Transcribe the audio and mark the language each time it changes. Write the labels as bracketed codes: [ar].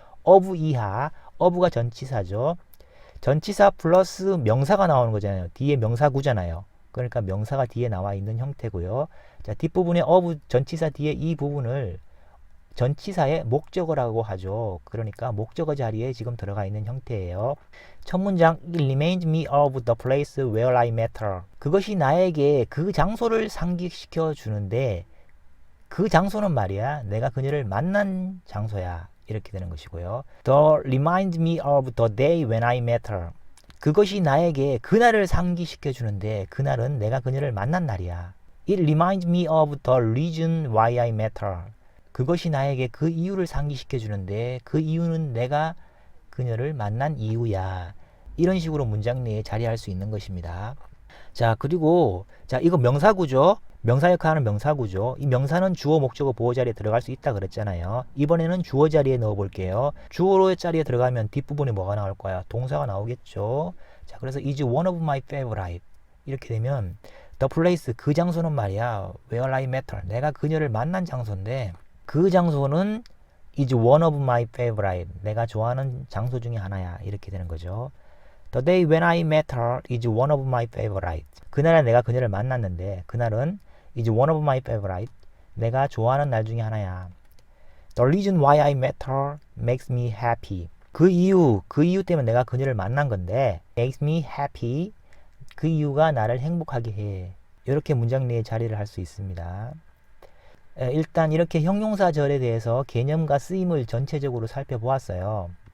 [ko] of 이하, of가 전치사죠. 전치사 플러스 명사가 나오는 거잖아요. 뒤에 명사구잖아요. 그러니까 명사가 뒤에 나와 있는 형태고요. 자, 뒷부분에 of 전치사 뒤에 이 부분을 전치사의 목적어라고 하죠. 그러니까 목적어 자리에 지금 들어가 있는 형태예요. 첫 문장 [en] It reminds me of the place where I met her. [ko] 그것이 나에게 그 장소를 상기시켜 주는데 그 장소는 말이야 내가 그녀를 만난 장소야. 이렇게 되는 것이고요. [en] The reminds me of the day when I met her. [ko] 그것이 나에게 그날을 상기시켜 주는데 그날은 내가 그녀를 만난 날이야. [en] It reminds me of the reason why I met her. [ko] 그것이 나에게 그 이유를 상기시켜 주는데 그 이유는 내가 그녀를 만난 이유야. 이런 식으로 문장 내에 자리할 수 있는 것입니다. 자, 그리고 자, 이거 명사구죠. 명사 역할하는 명사구죠. 이 명사는 주어, 목적어, 보어 자리에 들어갈 수 있다 그랬잖아요. 이번에는 주어 자리에 넣어 볼게요. 주어 자리에 들어가면 뒷부분에 뭐가 나올 거야? 동사가 나오겠죠. 자, 그래서 [en] is one of my favorite. [ko] 이렇게 되면 [en] the place [ko] 그 장소는 말이야 [en] where I met her. [ko] 내가 그녀를 만난 장소인데 그 장소는 [en] is one of my favorite. [ko] 내가 좋아하는 장소 중에 하나야. 이렇게 되는 거죠. [en] The day when I met her is one of my favorite. [ko] 그날에 내가 그녀를 만났는데 그날은 [en] is one of my favorite. [ko] 내가 좋아하는 날 중에 하나야. [en] The reason why I met her makes me happy. [ko] 그 이유 때문에 내가 그녀를 만난 건데 [en] makes me happy. [ko] 그 이유가 나를 행복하게 해. 이렇게 문장 내에 자리를 할 수 있습니다. 일단 이렇게 형용사절에 대해서 개념과 쓰임을 전체적으로 살펴보았어요.